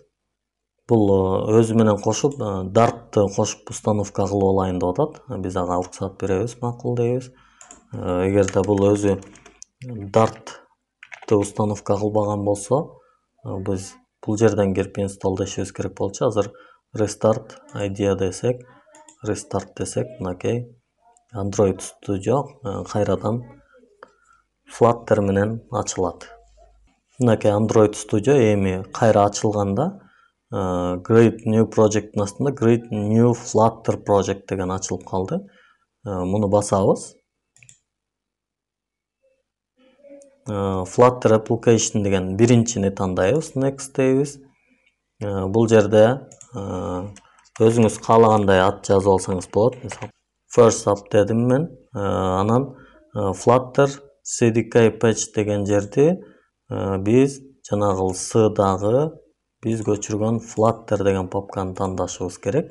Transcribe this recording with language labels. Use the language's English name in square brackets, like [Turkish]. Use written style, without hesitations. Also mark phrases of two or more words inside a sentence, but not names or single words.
[Kyrgyz] Бул өзү менен кошуп, Dart'ты кошуп установка кылып алайын деп атат. Биз ага уруксат беребиз, макул дейбиз. Эгерде бул өзү Dart'ты установка кылбаган болсо, биз бул жерден кирип install дешибиз керек болчу. Азыр [English] restart idea [Kyrgyz] десек, restart десек, мынакей Android Studio кайрадан Flutter менен ачылат. Мынакей Android Studio эми кайра ачылганда [English] Create new project'тын [Kyrgyz] астында [English] Create new Flutter project [Kyrgyz] деген ачылып калды. Муну басабыз. [English] Flutter application [Kyrgyz] деген биринчини тандайбыз. Next дейбиз. Бул жерде өзүңүз каалагандай ат жазып алсаңыз болот. Мисалы First up дедим мен. Анан [English] Flutter CDK patch [Kyrgyz] деген жерди биз жанагы S'дагы биз көчүргөн Flutter деген папканы тандашыбыз керек.